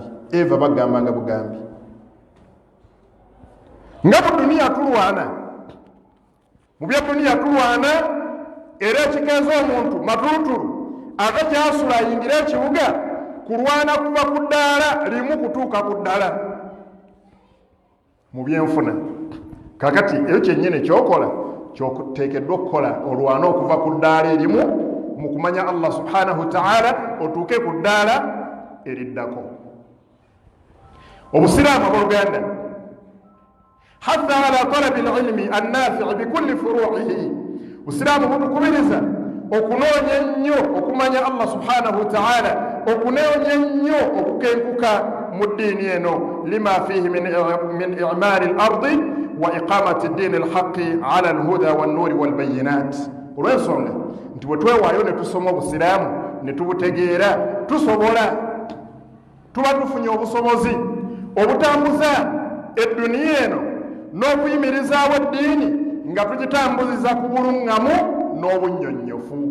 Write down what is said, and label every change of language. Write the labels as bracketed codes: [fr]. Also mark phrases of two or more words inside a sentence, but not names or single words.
[lg] Eva bagambanga bugambi. Nga mu duniya tulwana, mu bya duniya tulwana, era ekikeeza omuntu matulutulu ate kyasula ayingira ekibuga kulwana kuva ku ddaala limu kutuuka ku ddala mu byenfuna. Kakati ekyo kyennyini kyokola kyoteekeddwa okukola olwana okuva ku ddaala erimu mu kumanya [ar] الله سبحانه وتعالى [lg] otuuke ku ddaala eriddako. Obusiraamu abooluganda [ar] حتى على طلب العلم النافع بكل فروعه, [lg] Busiraamu butukubiriza okunoonya ennyo okumanya [ar] الله سبحانه وتعالى, [lg] okunoonya nnyo okukenkuka mu ddiini eno, [ar] لما فيه من إعمار الأرض وإقامة الدين الحق على الهدى والنور والبينات. [lg] Olw'ensonga nti bwe twewaayo ne tusoma Obusiraamu ne tubutegeera tusobola, tuba tufunye obusobozi obutambuza edduniya eno n'okuyimirizaawo eddiini nga tugitambuziza ku buluŋŋamu n'obunnyonnyofu.